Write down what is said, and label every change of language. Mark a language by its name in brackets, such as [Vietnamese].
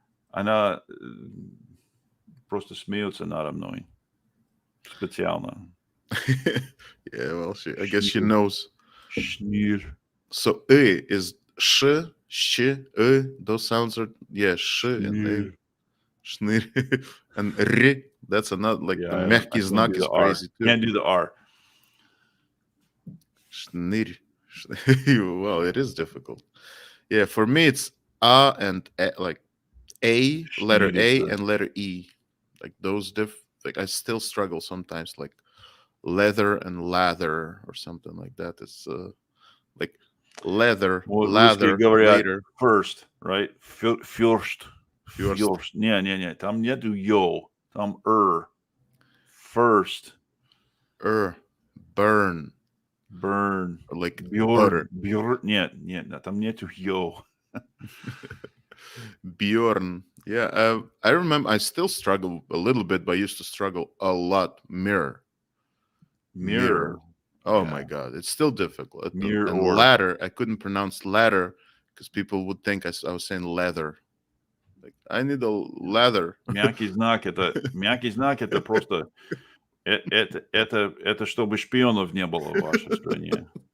[Russian] Она просто смеется надо мной. Специально. [English] Yeah, well, I guess she knows. [Russian] Шнир. [English] So, is sh, those sounds are, sh and Шныр. And r, that's another, like the мягкий знак is crazy too. Can't do the R. Шныр. Well, it is difficult. Yeah, for me it's a and like a, letter A and letter E. Like those like I still struggle sometimes, like leather and lather or something like that. It's like leather, lather, later. First, right? First. Не. [Russian] Там нету yo. Там First. [English] burn, Burn. or like Bjorn. butter. Bjorn. [Russian] Нет, там нету yo. [English] Bjorn. Yeah, I remember. I still struggle a little bit, but I used to struggle a lot. Mirror. Mirror. Oh Yeah. my God, it's still difficult. Mirror And or- ladder, I couldn't pronounce ladder because people would think I was saying leather. Like, I need a leather. [Russian] Мягкий знак это просто это чтобы шпионов не было в вашей стране.